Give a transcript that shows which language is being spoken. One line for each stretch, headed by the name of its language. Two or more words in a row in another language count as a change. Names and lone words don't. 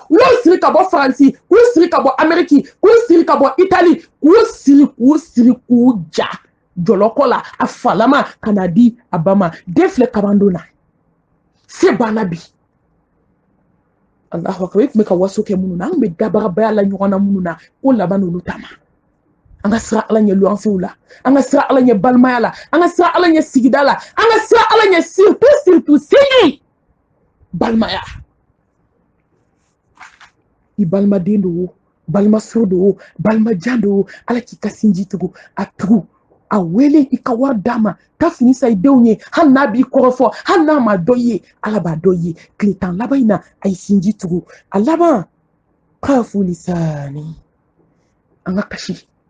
Bambara: u y'u siri ka bɔ Faransi k'u siri ka bɔ Amérique k'u siri ka bɔ Italie k'u siri k'u ja jɔlɔkɔ la a falama ka na di a ba ma den filɛ kabando na se banna bi
Arabic: الله أكبر
Bambara: e tun bɛ ka waso kɛ minnu na an tun bɛ dabarabaya la ɲɔgɔn na minnu na ko laban n'olu ta ma an ka sira ala ɲɛ luwansew la an ka sira ala ɲɛ balimaya la an ka sira ala ɲɛ sigida la an ka sira ala ɲɛ surtout sini balimaya i balimaden do o balimaso do o balimajan do o ala k'i ka sinji tugu a tugu a wele i ka wari d'a ma ta fini sa i denw ye hali n'a b'i kɔrɔfɔ hali n'a ma dɔ ye ala b'a dɔ ye tile 10 laban in na a ye sinji tugu a laban kafu lisani an ka kasi